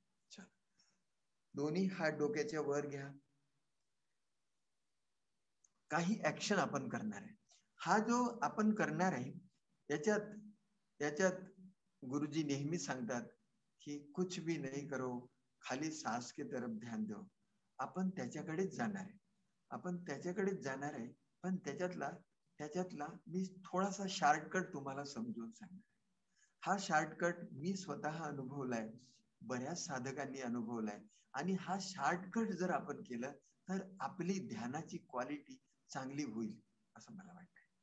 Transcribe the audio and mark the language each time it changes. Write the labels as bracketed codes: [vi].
[mr] चल, दोन्ही हात डोक्याच्या वर घ्या. काही ऍक्शन आपण करणार आहे. हा जो आपण करणार आहे, याच्यात गुरुजी नेहमी सांगतात की [hi] कुछ भी नहीं करो, खाली सांस के तरफ ध्यान दो. [mr] आपण त्याच्याकडेच जाणार आहे. आपण त्याच्याकडेच जाणार आहे. पण त्याच्यातला मी थोडासा शॉर्टकट तुम्हाला समजून सांगणार. हा शॉर्टकट मी स्वतः अनुभवलाय, बऱ्याच साधकांनी अनुभवलाय. आणि हा शॉर्टकट जर आपण केलं तर आपली ध्यानाची क्वालिटी चांगली होईल असं मला वाटतं.